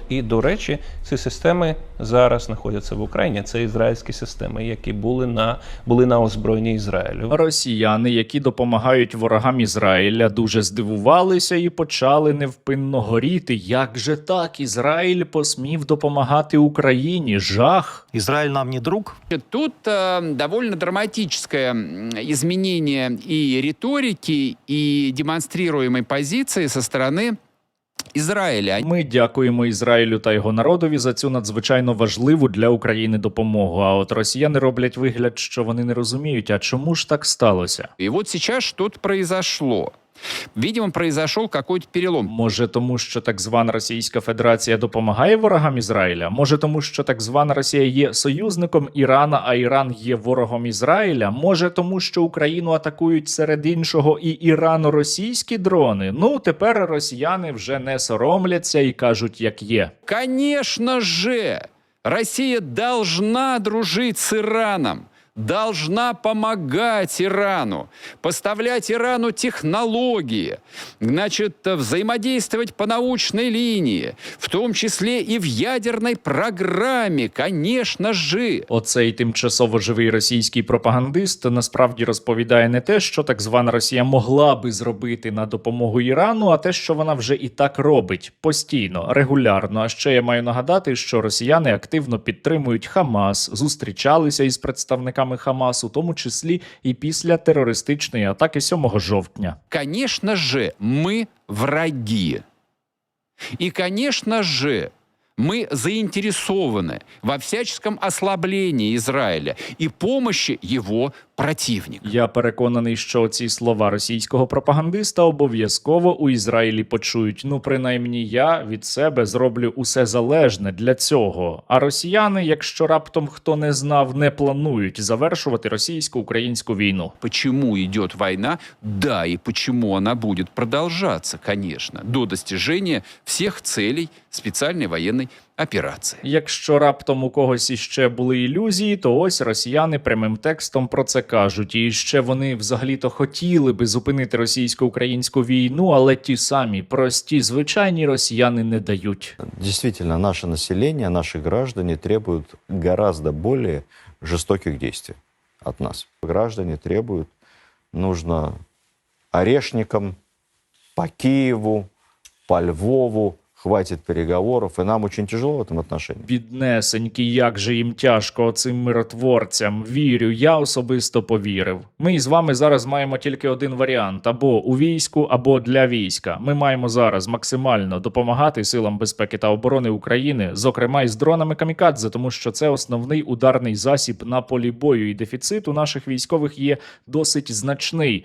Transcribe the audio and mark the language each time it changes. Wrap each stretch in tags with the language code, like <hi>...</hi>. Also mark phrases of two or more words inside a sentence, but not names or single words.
<uk>І, до речі, ці системи зараз знаходяться в Україні. Це ізраїльські системи, які були на озброєнні Ізраїлю. Росіяни, які допомагають ворогам Ізраїля, дуже здивувалися і почали невпинно горіти. Як же так? Ізраїль посмів допомагати Україні? Жах!</uk> <ru>Израиль нам не друг. Тут довольно драматическое изменение и риторики, и демонстрируемой позиции со стороны Ізраїля.</ru> <uk>Ми дякуємо Ізраїлю та його народові за цю надзвичайно важливу для України допомогу. А от росіяни роблять вигляд, що вони не розуміють, а чому ж так сталося?</uk> <ru>И вот сейчас что-то произошло. Видимо, произошел какой-то перелом.</ru> <uk>Може тому, що так звана Російська Федерація допомагає ворогам Ізраїля? Може тому, що так звана Росія є союзником Ірана, а Іран є ворогом Ізраїля? Може тому, що Україну атакують серед іншого і ірано-російські дрони? Тепер росіяни вже не соромляться і кажуть, як є.</uk> <ru>Конечно же, Россия должна дружить с Ираном. должна помогать Ирану, поставлять Ирану технологии, значит, взаимодействовать по научной линии, в том числе и в ядерной программе, конечно же.</ru> <uk>Оцей тимчасово живий російський пропагандист насправді розповідає не те, що так звана Росія могла би зробити на допомогу Ірану, а те, що вона вже і так робить постійно, регулярно. А ще я маю нагадати, що росіяни активно підтримують Хамас, зустрічалися із представниками Хамасу, у тому числі і після терористичної атаки 7 жовтня.</uk> <ru>Конечно же, мы враги. И, конечно же, мы заинтересованы во всяческом ослаблении Израиля и помощи его противникам.</ru> <uk>Я переконаний, що ці слова російського пропагандиста обов'язково у Ізраїлі почують. Ну, принаймні, я від себе зроблю усе залежне для цього. А росіяни, якщо раптом хто не знав, не планують завершувати російсько-українську війну.</uk> <ru>Почему идет война? Да, и почему она будет продолжаться, конечно, до достижения всех целей специальной военной операції.</ru> <uk>Якщо раптом у когось іще були ілюзії, то ось росіяни прямим текстом про це кажуть. І ще вони взагалі-то хотіли би зупинити російсько-українську війну, але ті самі прості, звичайні росіяни не дають.</uk> <ru>Действительно, наше население, наши граждане требуют гораздо более жестоких действий от нас. Граждане требуют, нужно орешникам по Киеву, по Львову, хватит переговоров, и нам очень тяжело в этом отношении.</ru> <uk>Біднесенькі, як же їм тяжко цим миротворцям. Вірю, я особисто повірив. Ми із вами зараз маємо тільки один варіант. Або у війську, або для війська. Ми маємо зараз максимально допомагати силам безпеки та оборони України, зокрема із дронами камікадзе, тому що це основний ударний засіб на полі бою, і дефіцит у наших військових є досить значний.</uk>